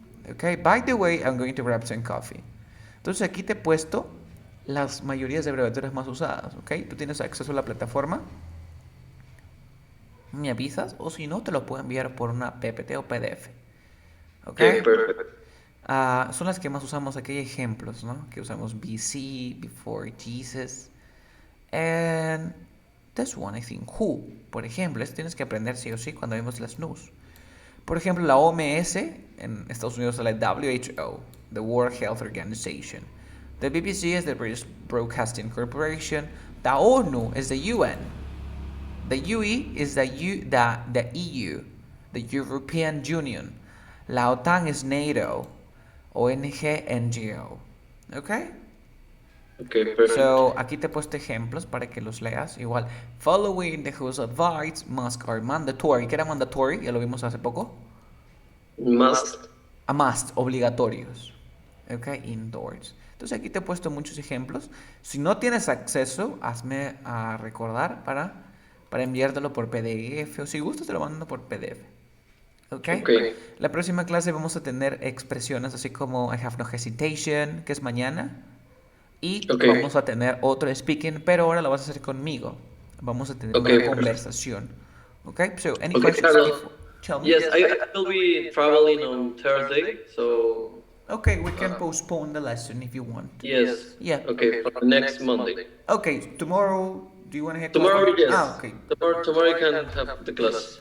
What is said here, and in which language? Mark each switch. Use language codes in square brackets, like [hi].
[en] Okay, by the way, I'm going to grab some coffee. [es] Entonces aquí te he puesto las mayorías de abreviaturas más usadas, ¿ok? Tú tienes acceso a la plataforma, me avisas, o si no, te lo puedo enviar por una PPT o PDF. ¿Ok? Perfecto. Son las que más usamos. Aquí hay ejemplos, ¿no? Que usamos BC, [en] before Jesus. And this one, I think, who, [es] por ejemplo, tienes que aprender sí o sí cuando vemos las news. Por ejemplo, la OMS, en Estados Unidos, la WHO, [en] the World Health Organization. The BBC is the British Broadcasting Corporation. The ONU is the UN. The UE is the EU, the European Union. La OTAN is NATO. ONG, NGO. Okay? Okay, perfect. So, [es] aquí te he puesto ejemplos para que los leas. Igual, [en] following the who's advice, must are mandatory. [es] ¿Qué era mandatory? Ya lo vimos hace poco. [en] Must. A must, [es] obligatorios. [en] Ok, indoors. [es] Entonces aquí te he puesto muchos ejemplos. Si no tienes acceso, hazme a recordar para enviártelo por PDF. O si gustas, te lo mando por PDF. ¿Ok? [en] Okay. [es] La próxima clase vamos a tener expresiones así como [en] I have no hesitation, [es] que es mañana. Y [en] Okay. [es] vamos a tener otro speaking, pero ahora lo vas a hacer conmigo. Vamos a tener [en] Okay. [es] una conversación. ¿Ok? [en] So, any Okay, questions? Carlos. Tell me. Yes, I will be traveling on Thursday, so Okay, we can postpone the lesson if you want. yes. Yeah. Okay, for next Monday. Okay, tomorrow, do you want to have Tomorrow, yes. Okay. Tomorrow you can have the class.